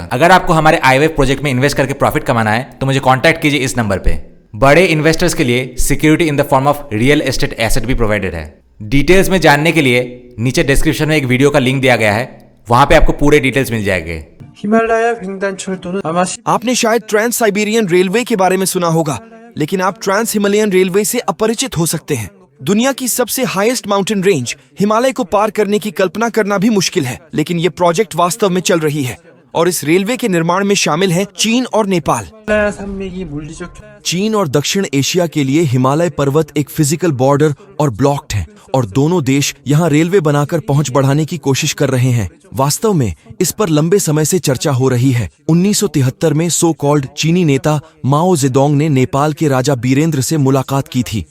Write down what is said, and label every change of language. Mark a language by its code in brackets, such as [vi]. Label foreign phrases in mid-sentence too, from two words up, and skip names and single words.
[hi] अगर आपको हमारे आईवेव प्रोजेक्ट में इन्वेस्ट करके प्रॉफिट कमाना है तो मुझे कांटेक्ट कीजिए इस नंबर पे। बड़े इन्वेस्टर्स के लिए [en] security in the form of real estate asset [hi] भी प्रोवाइडेड है। डिटेल्स में जानने के लिए नीचे डिस्क्रिप्शन में एक वीडियो का लिंक दिया गया है, वहां पे आपको पूरे डिटेल्स मिल जाएंगे। [ko] हिमालय 횡단철도는 아마 [hi] आपने शायद ट्रांस साइबेरियन रेलवे के बारे में सुना होगा, लेकिन आप ट्रांस हिमालयन रेलवे से अपरिचित हो सकते हैं। दुनिया की सबसे [en] highest mountain range [hi] हिमालय को पार करने की कल्पना करना भी मुश्किल है, लेकिन ये प्रोजेक्ट वास्तव में चल रही है और इस रेलवे के निर्माण में शामिल हैं चीन और नेपाल। [ko] 산맥이 물리적 [hi] चीन और दक्षिण एशिया के लिए हिमालय पर्वत एक [en] physical border [hi] और ब्लॉक्ड है और दोनों देश यहाँ रेलवे बनाकर पहुंच बढ़ाने की कोशिश कर रहे हैं। वास्तव में इस पर लंबे समय से चर्चा हो रही है। 1973 में [en] so called [hi] चीनी नेता माओ जेडोंग ने नेपाल के राजा बीरेंद्र से मुलाकात की थी।